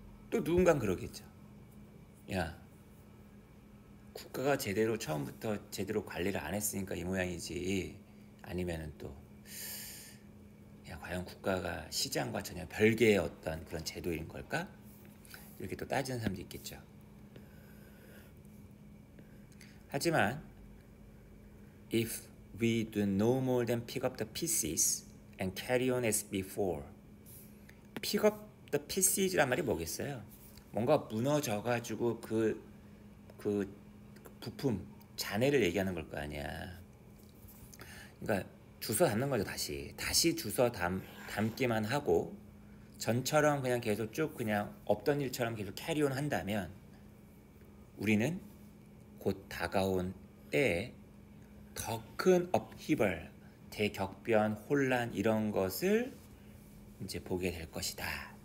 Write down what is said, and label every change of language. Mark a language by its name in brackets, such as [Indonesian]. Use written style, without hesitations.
[Korean] 또 누군간 그러겠죠. 야, 국가가 제대로 처음부터 제대로 관리를 안 했으니까 이 모양이지. 아니면은 또 야, 과연 국가가 시장과 전혀 별개의 어떤 그런 제도인 걸까? 이렇게 또 따지는 사람도 있겠죠. 하지만 [English] if we do no more than pick up the pieces and carry on as before. pick up the pieces [Korean] 란 말이 뭐겠어요? 뭔가 무너져가지고 그 부품 잔해를 얘기하는 걸 거 아니야. 그러니까 주워 담는 거죠. 다시 주워 담기만 하고 전처럼 그냥 계속 쭉 그냥 없던 일처럼 계속 캐리온 한다면 우리는 곧 다가온 때에 더 큰 업히벌, 대격변, 혼란 이런 것을 이제 보게 될 것이다.